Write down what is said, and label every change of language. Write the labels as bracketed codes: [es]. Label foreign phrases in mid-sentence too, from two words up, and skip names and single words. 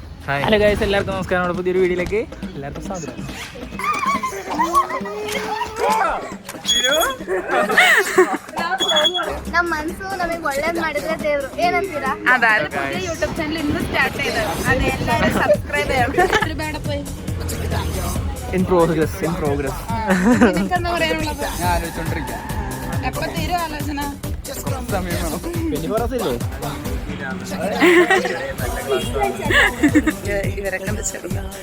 [en] hello guys, [ml] എല്ലാവർക്കും നമസ്കാരം. നമ്മുടെ പുതിയൊരു വീഡിയോയിലേക്ക് എല്ലാവർക്കും സ്വാഗതം. [kn] ನಮ್ಮ ಮನಸ್ಸು ನಮಗೆ ಒಳ್ಳೇದು ಮಾಡಿದ್ರೆ ದೇವರು ಏನಂತೀರಾ? [ml] അതായത് പുതിയ യൂട്യൂബ് ചാനൽ ഇന്ന് സ്റ്റാർട്ട് ചെയ്തത്. അത് എല്ലാവരും സബ്സ്ക്രൈബ് ചെയ്യണം. വേണ്ട പോയി [en] In progress. [ml] നിനക്കെന്താ പറയാനുള്ളത്? ഞാൻ ആലോചിച്ചോണ്ടിരിക്കാം എപ്പോ തീരും ആലോചന? സമയം വേണം. ഇവരൊക്കെ എന്താ ചെറുതാ?